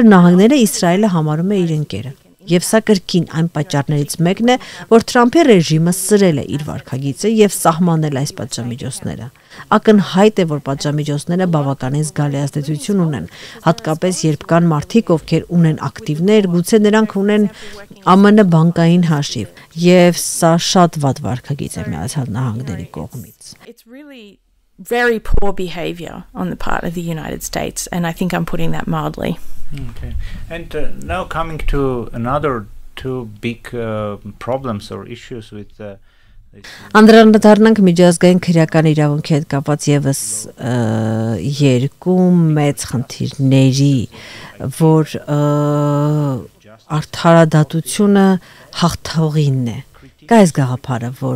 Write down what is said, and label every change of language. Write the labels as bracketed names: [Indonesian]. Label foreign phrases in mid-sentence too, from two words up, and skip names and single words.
[Armenian] Նահանգները Իսրայելը համարում է իր ընկերը։ Եվ սա կրկին այն պատճառներից մեկն է, որ Թրամփի ռեժիմը սրել է իր վարքագիծը եւ սահմանել այս պատժամիջոցները։ Ակնհայտ է, որ պատժամիջոցները բավականին զգալի ազդեցություն ունեն, հատկապես երբ կան մարդիկ, ովքեր ունեն ակտիվներ, գուցե նրանք ունեն ԱՄՆ բանկային հաշիվ, եւ սա շատ վատ վարքագիծ է Միացյալ Նահանգների կողմից։ [English] Very poor behavior on the part of the United States, and I think I'm putting that mildly. Okay. And now coming to another two big problems or issues with [Armenian] Անդրադառնանք միջազգային քրեական իրավունքի հետ կապված եւս երկու մեծ խնդիրների, որ արդարադատությունը հաղթողինն է։ Կա այս գաղափարը, որ